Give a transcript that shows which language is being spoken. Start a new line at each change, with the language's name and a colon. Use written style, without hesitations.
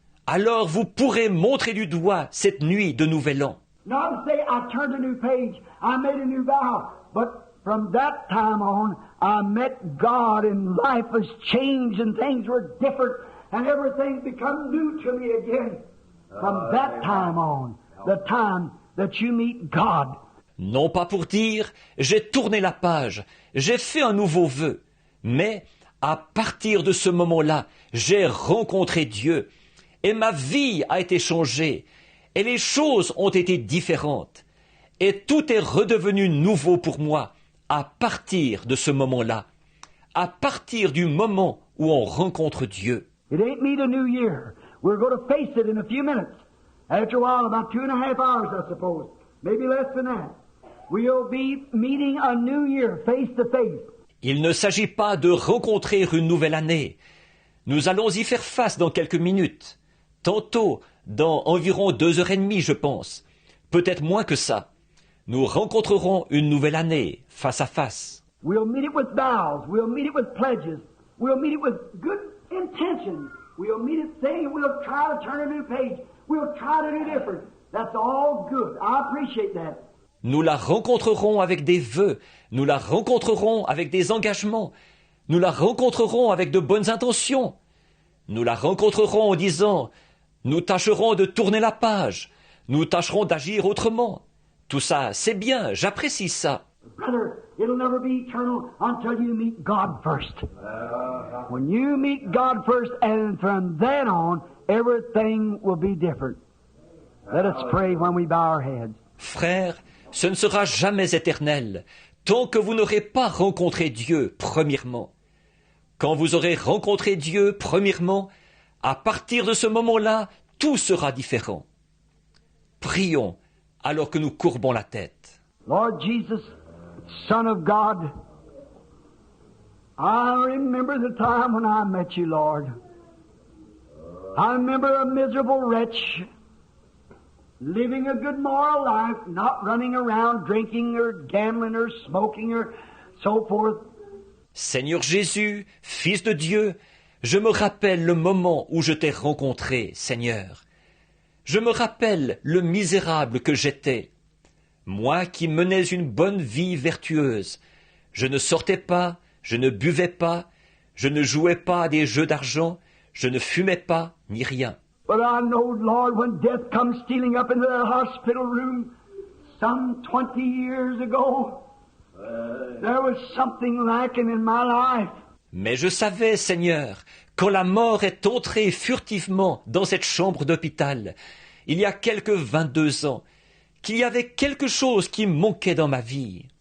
French: Alors vous pourrez montrer du doigt cette nuit de Nouvel An.
English: Not to say I turned a new page, I made a new vow, but from that time on, I met God and life was changed and things were different and everything's become new to me again. From that time on, the time that you meet God.
French: Non pas pour dire, j'ai tourné la page, j'ai fait un nouveau vœu, mais à partir de ce moment-là, j'ai rencontré Dieu et ma vie a été changée et les choses ont été différentes et tout est redevenu nouveau pour moi à partir de ce moment-là, à partir du moment où on rencontre Dieu.
English: It ain't me the new year. We're going to face it in a few minutes. After a while, about 2.5 hours, I suppose. Maybe less than that. We'll be meeting a new year face to face.
French: Il ne s'agit pas de rencontrer une nouvelle année. Nous allons y faire face dans quelques minutes. Tantôt, dans environ 2h30, je pense. Peut-être moins que ça. Nous rencontrerons une nouvelle année, face à face.
English: We'll meet it with vows. We'll meet it with pledges. We'll meet it with good intentions. We'll meet it saying we'll try to turn a new page. We'll try to do different. That's all good. I appreciate that.
French: Nous la rencontrerons avec des vœux. Nous la rencontrerons avec des engagements. Nous la rencontrerons avec de bonnes intentions. Nous la rencontrerons en disant « Nous tâcherons de tourner la page. Nous tâcherons d'agir autrement. » Tout ça, c'est bien, j'apprécie ça.
English: Brother, it'll never be eternal until you meet God first. When you meet God first, and from then on, everything will be different. Let us pray when we bow our heads.
French: Frère, ce ne sera jamais éternel tant que vous n'aurez pas rencontré Dieu premièrement. Quand vous aurez rencontré Dieu premièrement, à partir de ce moment-là, tout sera différent. Prions alors que nous courbons la tête.
English: Lord Jesus, Son of God, I remember the time when I met you, Lord. I remember a miserable wretch, living a good moral life, not running around drinking or gambling or smoking or so forth.
French: Seigneur Jésus, Fils de Dieu, je me rappelle le moment où je t'ai rencontré, Seigneur. Je me rappelle le misérable que j'étais. Moi qui menais une bonne vie vertueuse, je ne sortais pas, je ne buvais pas, je ne jouais pas à des jeux d'argent, je ne fumais pas, ni rien.
English: But I know, Lord, when death comes stealing up into that hospital room some 20 years ago, there was something lacking in my life.
French: Mais je savais, Seigneur, quand la mort est entrée furtivement dans cette chambre d'hôpital, il y a quelques 22 ans, qu'il y avait quelque chose qui manquait dans ma vie.